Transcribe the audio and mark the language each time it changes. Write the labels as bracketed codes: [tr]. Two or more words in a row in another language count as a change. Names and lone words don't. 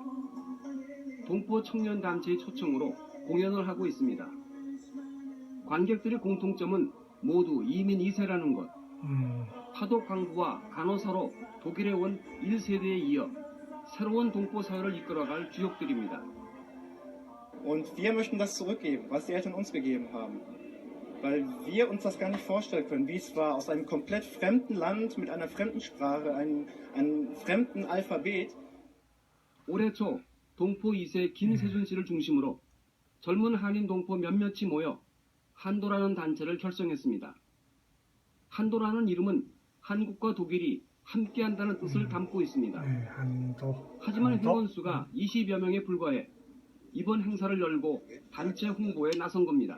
[ko] 동포 청년 단체의 초청으로 공연을 하고 있습니다. 관객들의 공통점은 모두 이민 2세라는 것. 파독 광부와 간호사로 독일에 온 1세대에 이어 새로운 동포 사회를 이끌어갈 주역들입니다. [de] Und wir möchten das zurückgeben, was die Eltern uns gegeben haben. Weil wir uns das gar nicht vorstellen können, wie es war, aus einem komplett fremden Land mit einer fremden Sprache, einem fremden Alphabet. [ko] 올해 초 동포 2세 김세준 씨를 중심으로 젊은 한인 동포 몇몇이 모여 한도라는 단체를 결성했습니다. 한도라는 이름은 한국과 독일이 함께한다는 뜻을 담고 있습니다. 하지만 회원수가 20여 명에 불과해 이번 행사를 열고 단체 홍보에 나선 겁니다.